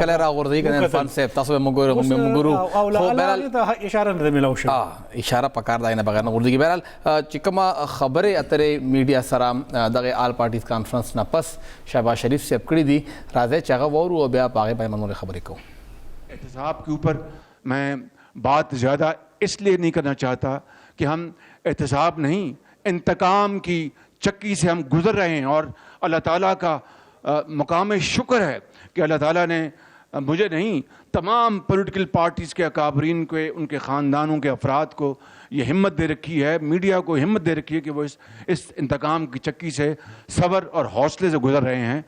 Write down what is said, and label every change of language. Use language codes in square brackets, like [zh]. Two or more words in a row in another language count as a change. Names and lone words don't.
[ps] چې کله راغورځوي که نه عرفان صاحب تاسو به موږ ګورو، او هغې ته اشاره نه ده میلاو شوې، اشاره پکار ده نه بغیر نه غورځېږي. بهرحال چې کومه خبرې اترې میډیا سره دغه آل پارټیز کانفرنس نه پس شهباز شریف صاحب کړي دي، راځئ چې هغه واورو او بیا په هغې باندې نورې خبرې کوو. [ur] احتساب کے اوپر میں بات زیادہ اس لیے نہیں کرنا چاہتا کہ ہم احتساب نہیں، انتقام کی چکی سے ہم گزر رہے ہیں، اور اللہ تعالیٰ کا مقام شکر ہے کہ اللہ تعالیٰ نے مجھے نہیں تمام [en] political parties [ur] کے اکابرین کو، ان کے خاندانوں کے افراد کو یہ ہمت دے رکھی ہے، میڈیا کو ہمت دے رکھی ہے کہ وہ اس انتقام کی چکی سے صبر اور حوصلے سے گزر رہے ہیں.